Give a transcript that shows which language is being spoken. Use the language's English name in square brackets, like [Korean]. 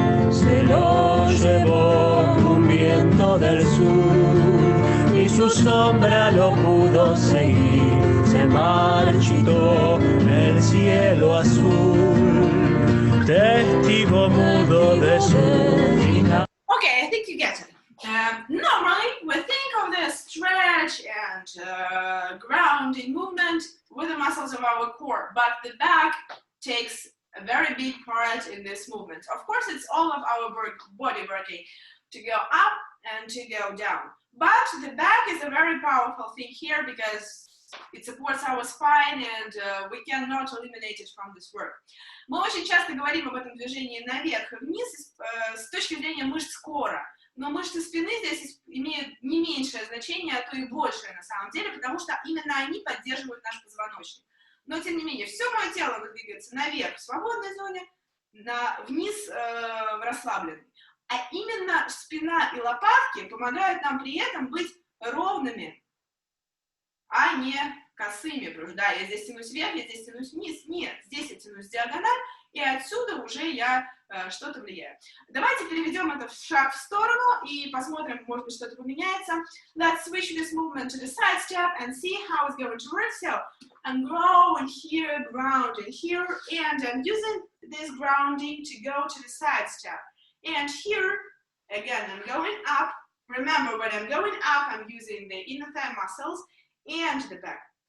[Spanish] Se lo llevó un viento del sur y su sombra lo pudo seguir. Se marchitó el cielo azul, testigo mudo de su final. [English] Okay, I think you get it. Normally, we think of the stretch and grounding movement with the muscles of our core, but the back takes a very big part in this movement. Of course, it's all of our body working to go up and to go down. But the back is a very powerful thing here because it supports our spine and we cannot eliminate it from this work. [Russian] Мы очень часто говорим об этом движении наверх и вниз с точки зрения мышц кора. Но мышцы спины здесь имеют не меньшее значение, а то и большее на самом деле, потому что именно они поддерживают наш позвоночник. Но тем не менее, все мое тело двигается наверх в свободной зоне, вниз в расслабленной. А именно спина и лопатки помогают нам при этом быть ровными, а не косыми. Потому что да, я здесь тянусь вверх, я здесь тянусь вниз. Нет, здесь я тянусь диагональ, и отсюда уже я что-то влияю. Давайте переведем это в шаг в сторону и посмотрим, может быть, что-то поменяется. [English] Let's switch this movement to the side step and see how it's going to work. So I'm growing here, grounding here, and I'm using this grounding to go to the side step. And here, again, I'm going up. Remember, when I'm going up, I'm using the inner thigh muscles and the back.